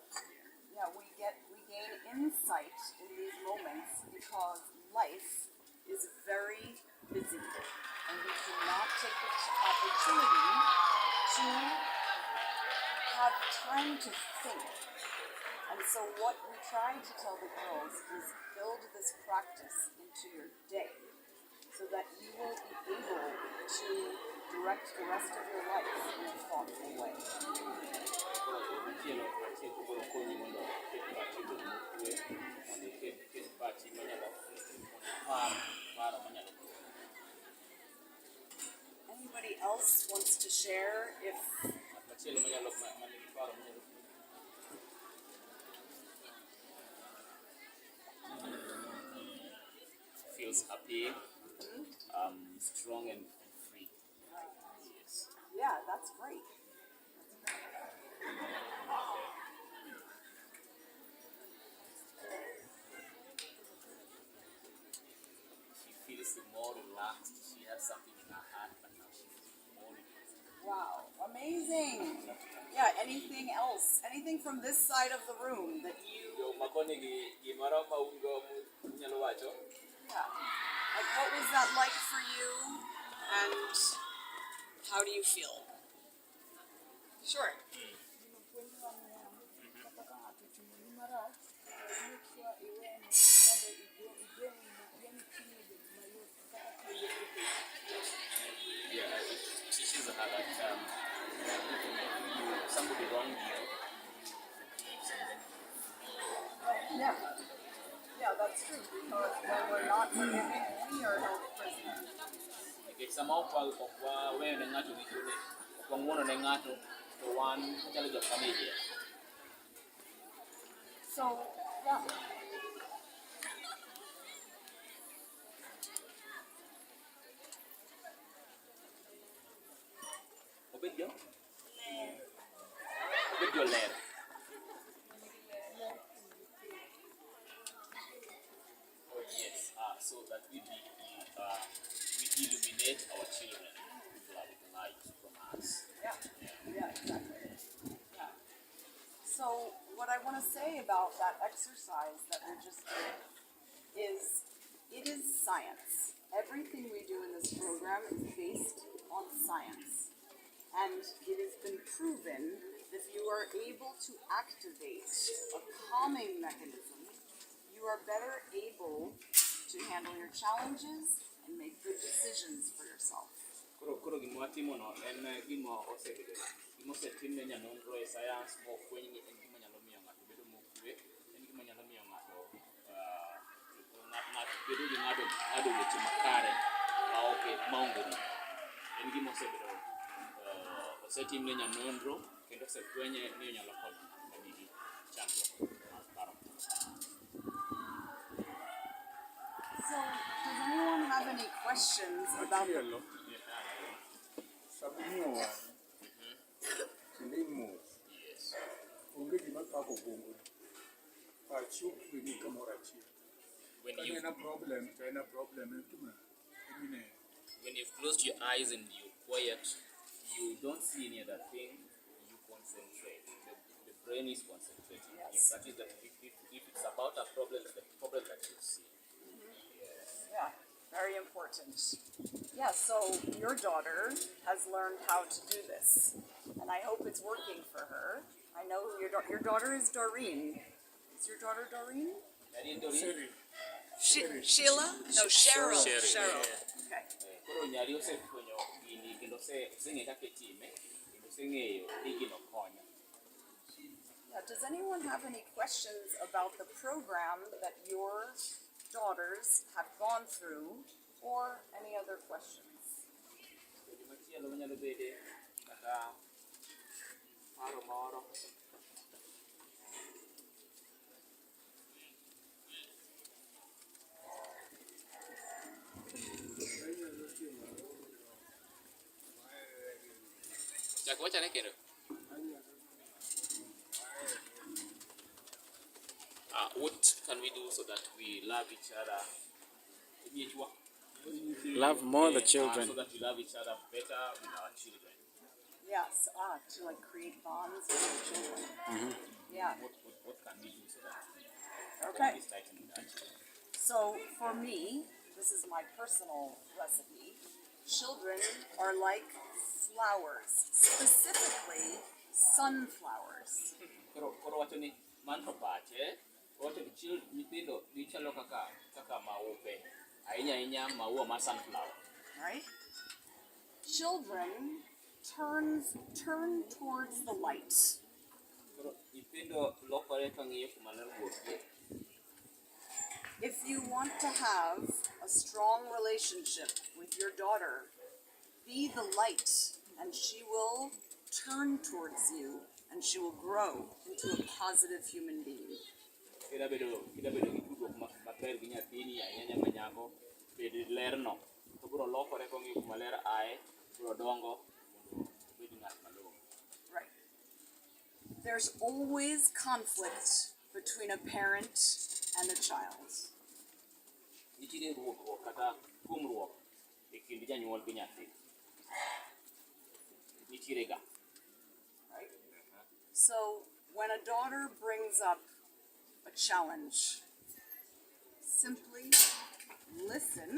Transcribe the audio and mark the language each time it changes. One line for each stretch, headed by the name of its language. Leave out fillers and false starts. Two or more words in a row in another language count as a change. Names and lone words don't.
English: Yeah, we gain insight in these moments because life is very busy and we cannot take the opportunity to have time to think. And so what we try to tell the girls is build this practice into your day so that you will be able to direct the rest of your life in a thoughtful way.
Luo (Kenya and Tanzania): Machielo koro konyi mondo iket pachi obed mokue, mondo iket pachi manyalo paro manyalo konyi.
English: Anybody else wants to share if
Luo (Kenya and Tanzania): Machielo manigi paro manyalo konyi.
English: Feels happy, strong and free. Yes. yeah, that's great. She feels more relaxed. She has something in her heart, but now she feels more relaxed. Wow, amazing. Yeah, anything else? Anything from this side of the room that you
Luo (Kenya and Tanzania): Yo makoni gimoro ma ungo unyalo wacho?
English: yeah. Like what was that like for you and how do you feel? Sure. Yeah, it teaches her that somebody wronged you, Yeah. Yeah, that's true because when we're not forgiving, we are held prisoner.
Luo (Kenya and Tanzania): nikech sama ok waweyo ne ng'ato richone, ok wang'uono ne ng'ato, to wan wachalo jok manie jela.
English: So, yeah.
Luo (Kenya and Tanzania): Obed jo ler.
English: Oh yes, so that we illuminate our children with light from us. Yeah, yeah, exactly. Yeah. So what I want to say about that exercise that we just did is it is science. everything we do in this program is based on science. And it has been proven that if you are able to activate a calming mechanism, you are better able to handle your challenges and make good decisions for yourself.
Luo (Kenya and Tanzania): Koro gima watimono en gima osetimne nyanonro e sayans mofweny ni en gima nyalo miyo ng'ato bedo mokwe, en gima nyalo miyo ng'ato bedo gi ng'ado weche makare maonge ni. En gima osetimne nyanonro kendo osefwenye ni onyalo konyo ng'ato ma nigi chandruok mar paro.
English: So, does anyone have any questions about the
Luo (Kenya and Tanzania): Machielo, sabunio wang', kiling mos, onge gima kako bongo. Pachi okweni kamoro achiel.
English: When
Luo (Kenya and Tanzania): Ka en
English: a problem,
Luo (Kenya and Tanzania): to en
English: a problem,
Luo (Kenya and Tanzania): en gima emine.
English: When you've closed your eyes and you're quiet, you don't see any other thing, you concentrate. The brain is concentrating. Yes. That is if it's about a problem, the problem that you see. Yeah, very important. Yeah, so your daughter has learned how to do this, and I hope it's working for her. I know your daughter is Doreen. Is your daughter Doreen? Seri, Sheila? No, Cheryl. Cheryl. Cheryl. Okay.
Luo (Kenya and Tanzania): Koro nyari osefwenyo gini kendo oseng'e kaka itime kendo oseng'eyo ni gino konyo.
English: Yeah, does anyone have any questions about the program that your daughters have gone through, or any other questions?
Luo (Kenya and Tanzania): Gima chielo manyalo bede kata paro moro. Chak wachane kendo.
English: What can we do so that we love each other? Love more the children. So that we love each other better with our children. Yes, to like create bonds with your children. Yeah. What can we do so that Okay. we start in that? So for me, this is my personal recipe. Children are like flowers, specifically sunflowers.
Luo (Kenya and Tanzania): Koro wacho ni man to pache, wacho ni nyithindo gichalo kaka maupe, ahinya maua mar sunflower.
English: Right? Children turn towards the light.
Luo (Kenya and Tanzania): Koro nyithindo lokore ka ng'iyo kuma ler wuokie.
English: If you want to have a strong relationship with your daughter, be the light, and she will turn towards you, and she will grow into a positive human being.
Luo (Kenya and Tanzania): Kida bedo gi tudruok maber gi nyathini ahinya ma nyako, bed lerno, to biro lokore kong'iyo kuma ler aye, biro dongo mondo obed ng'at malong'o.
English: Right. There's always conflict between a parent and a child.
Luo (Kenya and Tanzania): Nitiere ruokruok kata kuomruok e kind janyuol gi nyathi. Nitiere ga.
English: Right? So when a daughter brings up a challenge, simply listen.